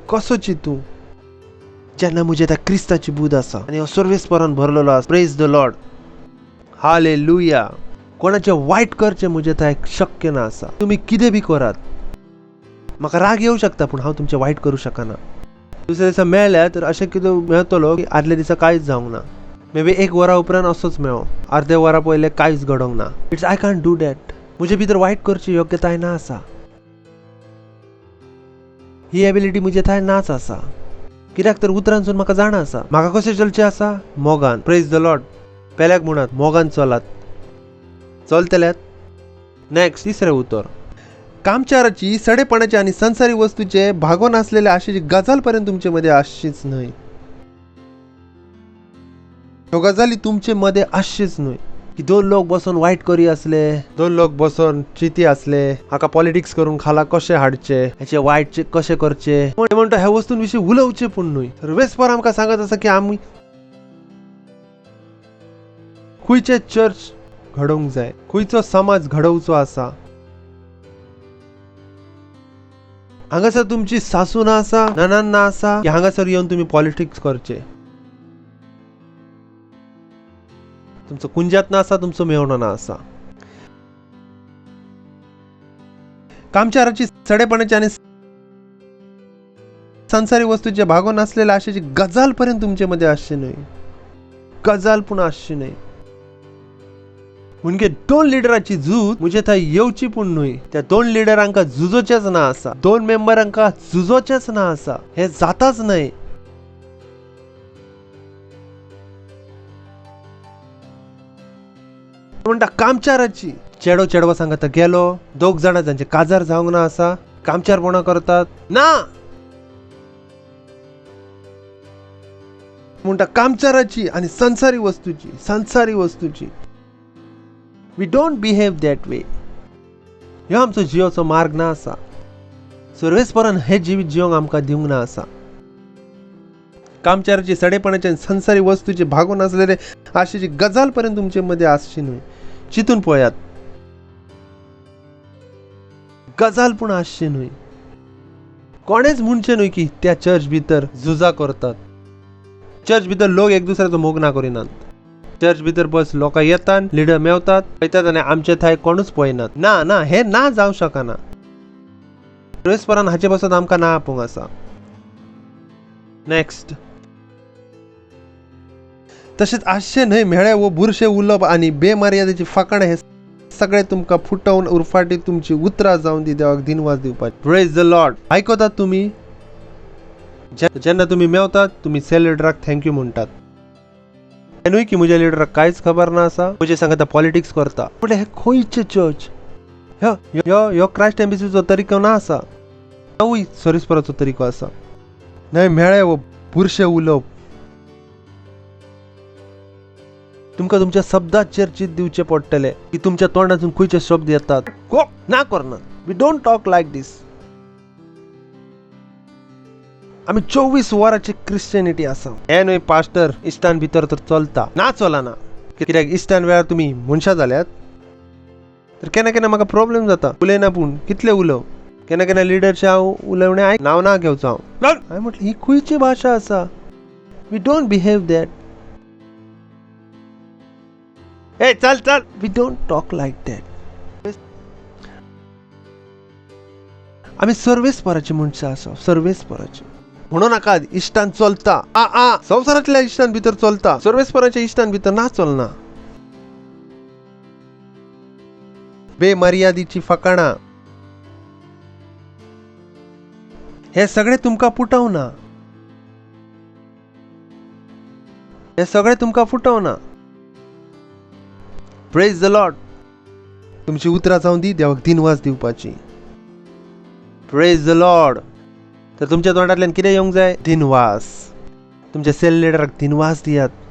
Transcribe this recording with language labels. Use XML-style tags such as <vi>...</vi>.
<gom>कसो चिंतू जेन्ना म्हजे त्या क्रिस्ताची बूद आसा आनी हांव सर्वेस्परान भरलेलो आसा.</gom> <en>Praise the Lord.</en> <gom>हालेलुया. कोणाचे वायट करचे म्हजे थंय शक्य ना आसा. तुम्ही कितें बी करात, म्हाका राग येवं शकता पूण हांव तुमचे वायट करूं शकना. दुसऱ्या दिसा मेळ्ळ्या तर अशें कितें मेळतलो की आदल्या दिसा कांयच जावंक ना.</gom> <en>maybe</en> <gom>1 वरा उपरांत असोच मेळो, अर्दे वरा पयले कांयच घडोंक ना.</gom> <en>It's I can't do that.</en> <gom>म्हजे भितर वायट करची योग्यताय ना आसा. ही एबिलिटी म्हजे थंय नाच आसा. कित्याक तर उतरांसून म्हाका जाणा आसा म्हाका कशें चलचें आसा. मोगान.</gom> <en>Praise the Lord.</en> <gom>पेल्याक म्हणत मोगान चलात. चलतल्यात. नेक्स्ट तिसरें उतर. कामचाराची, सडेपणाची आणि संसारी वस्तूचे भागोन असलेल्या आशेची गजाल पर्यंत तुमचे मध्ये आशीच न्हय. ह्यो गजाली तुमचे मध्ये आशीच न्हय की 2 लोक बसून वायट करी असले, 2 लोक बसून चिती असले, हाका पॉलिटिक्स करून खाला कशें हाडचे, ह्याचे वायटचे कशें करचे म्हणटा ह्या वस्तूंविशीं उलोवचे पूण न्हय. सर्वेस्पर आमकां सांगत आसा की आमी खंयचे चर्च घडोवंक जाय, खंयचो समाज घडोवचो आसा. हांगासर तुमची सासू ना आसा, ननान ना आसा की हांगासर येवन तुम्ही पॉलिटिक्स करचे. तुमचो कुंजात ना आसा, तुमचो मेवणो ना आसा. कामचाराची, सडेपणाची आणि संसारी वस्तूचे भागोन असलेल्या आशेची गजाल पर्यंत तुमचे मध्ये आसची न्हय. गजाल पूण आसची न्हय. म्हणजे 2 लिडराची झूज म्हजे थंय येवची पूण न्हय. त्या 2 लिडरांका झुजोचेच ना आसा, 2 मेंबरांका झुजोचेच ना आसा. हे जाताच न्हय. म्हणटा कामचाराची. चेडो चेडवा सांगता गेलो, 2 जाणां जांचे काजार जावंक ना आसा कामचारपणां करतात ना. म्हणटा कामचाराची आणि संसारी वस्तूची.</gom> <en>We don't behave that way.</en> <gom>ह्यो आमचो जियोचो मार्ग ना आसा. सर्वेस्परान हे जिवीत जियोंक आमकां दिवंक ना आसा. कामचाराची, सडेपणाची आणि संसारी वस्तूचे भागोन असलेले आशेची गजाल पर्यंत तुमचे मध्ये आसची न्हय. चिंतून पळयात. गजाल पूण आसची न्हय. कोणेच म्हणचे न्हय की त्या चर्च भितर झुजा करतात. चर्च भितर लोक एक दुसऱ्याचो मोग ना करिनात. चर्च भितर बस लोक येतात, लिडर मेवतात, पळयतात आनी आमचे थंय कोणूच पळयनात. ना हे ना जावं शकना. सर्वेस्परान हाचे पासून आमकां ना आपोवंक आसा. नेक्स्ट. तशेंच आशे न्हय मेळे वो बुरशे उलोवप आनी बेमर्यादेची फाकण हे सगळे तुमकां फुटवून उरफाटी तुमची उतरां जावन दी देवाक दिनवास दिवपाची.</gom> <en>Praise the Lord.</en> <gom>आयकतात तुमी. जेन्ना तुमी मेवतात तुमी सेल लिडराक थँक्यू म्हणटात. हे न्हय की म्हज्या लिडराक कांयच खबर ना आसा, म्हजे सांगता पॉलिटिक्स करता. पूण हे खंयचे चर्च? ह्यो क्रायस्ट एम्बसीचो तरिको ना आसा. हांवूय सर्वेस्पराचो तरिको आसा. न्हय मेळे वो बुरशे उलोवप. तुमकां तुमच्या शब्दाचेर चिंत दिवचे पडटले की तुमच्या तोंडातून खंयचे शब्द येतात. ना करनात.</gom> <en>We don't talk like this.</en> <gom>आमी 24 वरांची क्रिश्चियनिटी आसा. हे न्हय पास्टर इश्टान भितर तर चलता ना चलना. कित्याक इश्टान वेळार तुमी मनशां जाल्यात तर केन्ना केन्ना म्हाका प्रॉब्लेम जाता. उलयना पूण कितले उलव. केन्ना केन्ना लिडरचे हांव उलवणे नांव ना घेवचो हांव. हांवें म्हटलें ही खंयची भाशा आसा.</gom> <en>We don't behave that. ए चल we don't talk like that.</en> <gom>आम्ही सर्वेस्पराची मनशां आसा, सर्वेस्पराची. म्हणू नाका इश्टान चलता संवसारांतल्या इश्टान भितर चलता, सर्वेस्पराच्या इश्टान भितर ना चलना. बेमर्यादेची फकाणां हे सगळे तुमकां फुटवना, हे सगळे तुमकां फुटवना.</gom> <en>Praise the Lord.</en> <gom>तुमची उतरां जावं दी देवाक दिनवास दिवपाची. प्रेज द लॉर्ड. तर तुमच्या तोंडांतल्यान कितें येवंक जाय? दिनवास. तुमच्या सेल लिडराक दिनवास दियात.</gom>